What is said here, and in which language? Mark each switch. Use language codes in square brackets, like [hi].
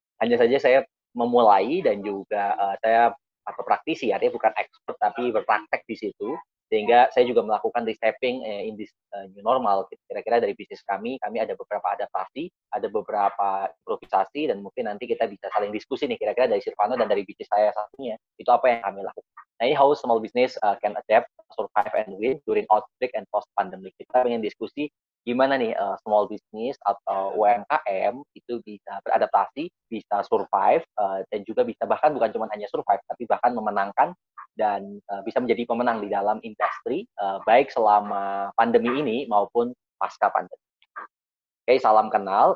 [id] Hanya saja saya memulai, dan juga saya praktisi, artinya bukan expert tapi berpraktek di situ, sehingga saya juga melakukan [en] reshaping in this new normal. [id] Kira-kira dari bisnis kami ada beberapa adaptasi, ada beberapa improvisasi, dan mungkin nanti kita bisa saling diskusi nih, kira-kira dari Shirvano dan dari bisnis saya satunya, itu apa yang kami lakukan. Nah, ini [en] how small business can adapt, survive, and win during outbreak and post-pandemic. [id] Kita pengen diskusi gimana nih small business atau UMKM itu bisa beradaptasi, bisa survive, dan juga bisa bahkan bukan cuma hanya survive, tapi bahkan memenangkan dan bisa menjadi pemenang di dalam industri, baik selama pandemi ini maupun pasca pandemi. Oke, salam kenal.